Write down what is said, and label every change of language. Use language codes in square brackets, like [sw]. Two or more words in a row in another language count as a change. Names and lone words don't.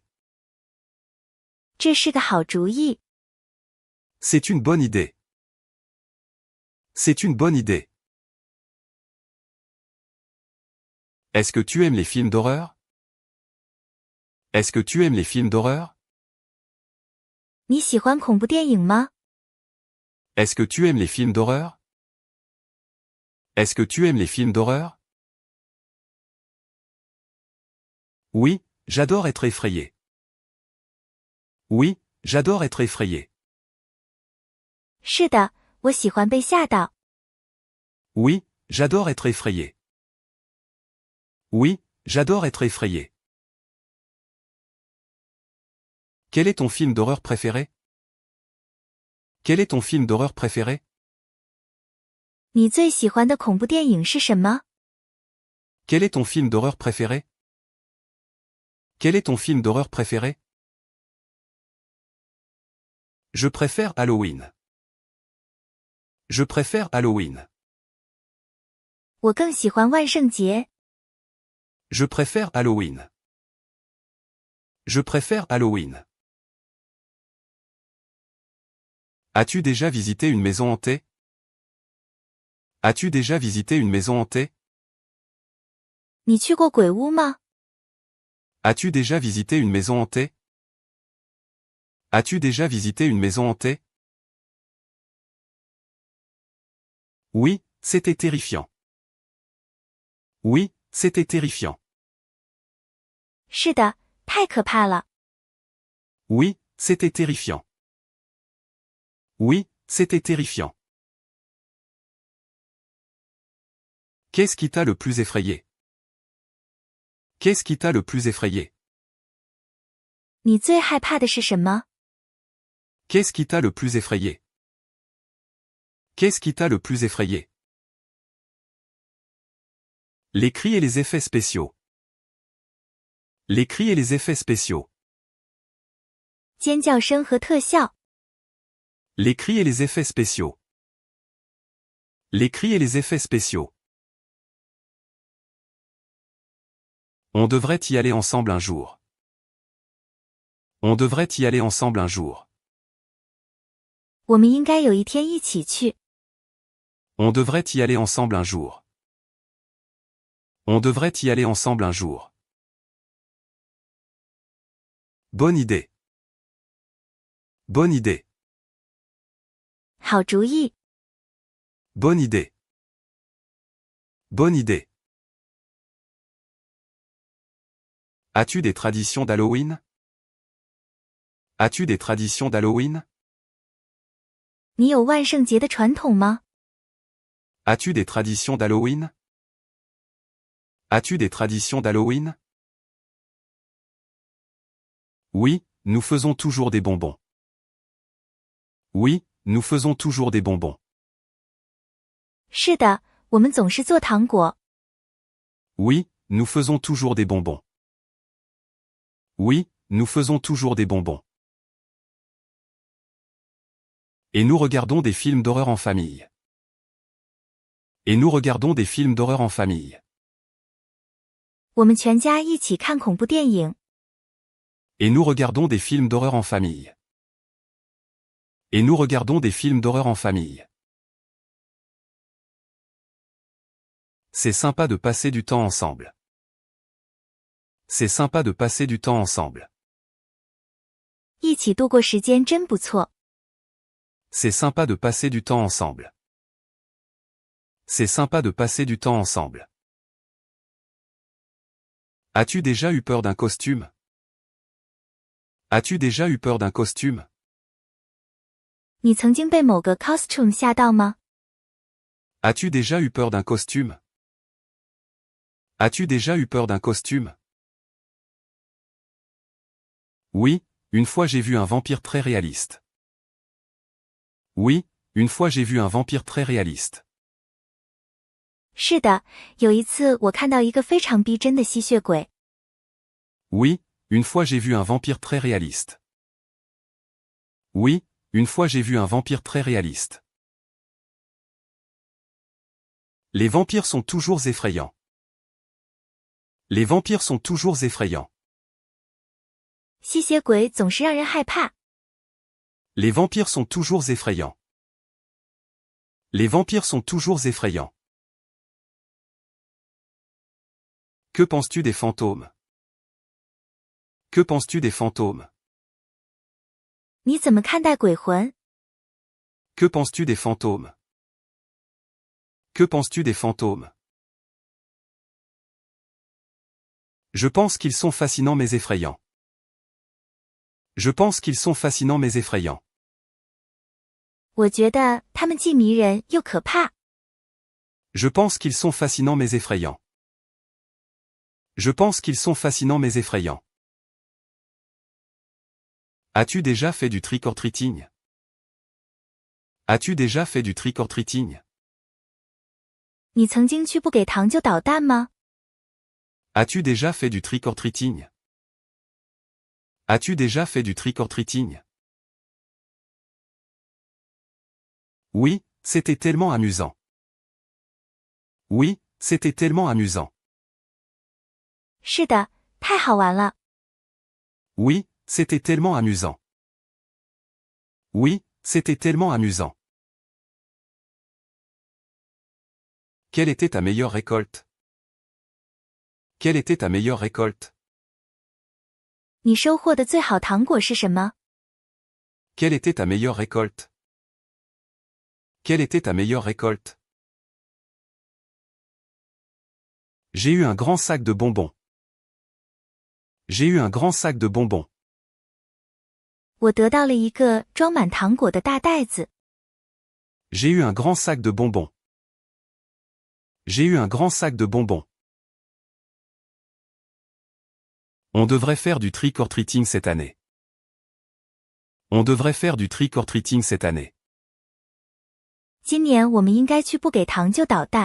[zh] 这是个好主意。 [fr] C'est une bonne idée. C'est une bonne idée. Est-ce que tu aimes les films d'horreur? Est-ce que tu aimes les films d'horreur? [zh] 你喜欢恐怖电影吗？ [fr] Est-ce que tu aimes les films d'horreur? Est-ce que tu aimes les films d'horreur? Oui, j'adore être effrayé. Oui, j'adore être effrayé. [zh] 是的，我喜欢被吓到。 [fr] Oui, j'adore être effrayé. Oui, j'adore être effrayé. Quel est ton film d'horreur préféré? Quel est ton film d'horreur préféré? [zh] 你最喜欢的恐怖电影是什么？ [fr] Quel est ton film d'horreur préféré? Quel est ton film d'horreur préféré? Je préfère Halloween. Je préfère Halloween. [zh] 我更喜欢万圣节。 [fr] Je préfère Halloween. Je préfère Halloween. As-tu déjà visité une maison hantée? As-tu déjà visité une maison hantée? [zh] 你去过鬼屋吗？ [fr] As-tu déjà visité une maison hantée? As-tu déjà visité une maison hantée? Oui, c'était terrifiant. Oui, c'était terrifiant. [zh] 是的，太可怕了。 [fr] Oui, c'était terrifiant. Oui, c'était terrifiant. Qu'est-ce qui t'a le plus effrayé? Qu'est-ce qui t'a le plus effrayé? [zh] 你最害怕的是什么？ [fr] Qu'est-ce qui t'a le plus effrayé? Qu'est-ce qui t'a le plus effrayé? Les cris et les effets spéciaux. Les cris et les effets spéciaux. [zh] 尖叫声和特效。 [fr] Les cris et les effets spéciaux. Les cris et les effets spéciaux. On devrait y aller ensemble un jour. On devrait y aller ensemble un jour. [zh] 我们应该有一天一起去。 [fr] On devrait y aller ensemble un jour. On devrait y aller ensemble un jour. Bonne idée. Bonne idée. [zh] 好主意。 [fr] Bonne idée. Bonne idée. As-tu des traditions d'Halloween? As-tu des traditions d'Halloween? [zh] 你有万圣节的传统吗？ [fr] As-tu des traditions d'Halloween? As-tu des traditions d'Halloween? Oui, nous faisons toujours des bonbons. Oui, nous faisons toujours des bonbons. [zh] 是的，我们总是做糖果。 [fr] Oui, nous faisons toujours des bonbons. Oui, nous faisons toujours des bonbons. Et nous regardons des films d'horreur en famille. Et nous regardons des films d'horreur en famille. [zh] 我们全家一起看恐怖电影。 [fr] Et nous regardons des films d'horreur en famille. Et nous regardons des films d'horreur en famille. C'est sympa de passer du temps ensemble. C'est sympa de passer du temps ensemble. [zh] 一起度过时间真不错。 [fr] C'est sympa de passer du temps ensemble. C'est sympa de passer du temps ensemble. As-tu déjà eu peur d'un costume? As-tu déjà eu peur d'un costume? [zh] 你曾经被某个 costume 吓到吗？ [fr] As-tu déjà eu peur d'un costume? As-tu déjà eu peur d'un costume? Oui, une fois j'ai vu un vampire très réaliste. Oui, une fois j'ai vu un vampire très réaliste. [zh] 是的，有一次我看到一个非常逼真的吸血鬼。 [fr] Oui, une fois j'ai vu un vampire très réaliste. Oui, une fois j'ai vu un vampire très réaliste. Les vampires sont toujours effrayants. Les vampires sont toujours effrayants. [zh] 吸血鬼总是让人害怕。 [fr] Les vampires sont toujours effrayants. Les vampires sont toujours effrayants. Que penses-tu des fantômes? Que penses-tu des fantômes? [zh] 你怎么看待鬼魂？ [fr] Que penses-tu des fantômes? Que penses-tu des fantômes? Je pense qu'ils sont fascinants mais effrayants. Je pense qu'ils sont fascinants mais effrayants. [zh] 我觉得他们既迷人又可怕。 [fr] Je pense qu'ils sont fascinants mais effrayants. Je pense qu'ils sont fascinants mais effrayants. As-tu déjà fait du [en] trick-or-treating? [fr] As-tu déjà fait du [en] trick-or-treating? [zh] 你曾经去不给糖就捣蛋吗？ [fr] As-tu déjà fait du [en] trick-or-treating? [fr] As-tu déjà fait du [en] trick-or-treating? [fr] Oui, c'était tellement amusant. Oui, c'était tellement amusant. [zh] 是的，太好玩了。 [fr] Oui, c'était tellement amusant. Oui, c'était tellement amusant. Quelle était ta meilleure récolte? Quelle était ta meilleure récolte? [zh] 你收获的最好糖果是什么？ [fr] Quelle était ta meilleure récolte? Quelle était ta meilleure récolte? J'ai eu un grand sac de bonbons. J'ai eu un grand sac de bonbons. [zh] 我得到了一个装满糖果的大袋子。 [fr] J'ai eu un grand sac de bonbons. J'ai eu un grand sac de bonbons. On devrait faire du [en] trick-or-treating [fr] cette année. On devrait faire du [en] trick-or-treating [fr] cette année. [zh] 今年我们应该去不给糖就捣蛋。